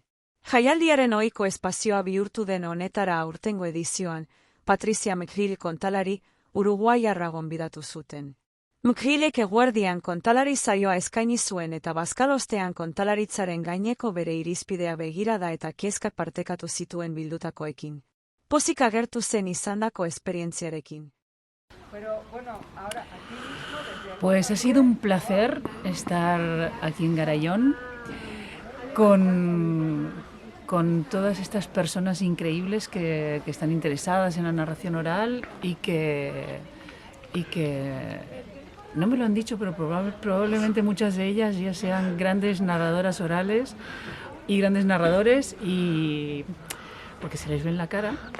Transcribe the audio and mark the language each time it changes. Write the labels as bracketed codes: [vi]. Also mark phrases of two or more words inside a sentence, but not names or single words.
[eu] Jaialdiaren ohiko espazioa bihurtu den honetara aurtengo edizioan, Patricia McGill kontalari Uruguaiarra gonbidatu zuten. McGillek eguerdian kontalari saioa eskaini zuen eta bazkalostean kontalaritzaren gaineko bere irizpidea begirada eta kezkak partekatu zituen bildutakoekin. Pozik agertu zen izandako esperientziarekin. [es] Pues ha sido un placer estar aquí en Garayón con todas estas personas increíbles que están interesadas en la narración oral y que no me lo han dicho, pero probablemente muchas de ellas ya sean grandes narradoras orales y grandes narradores, y porque se les ve en la cara.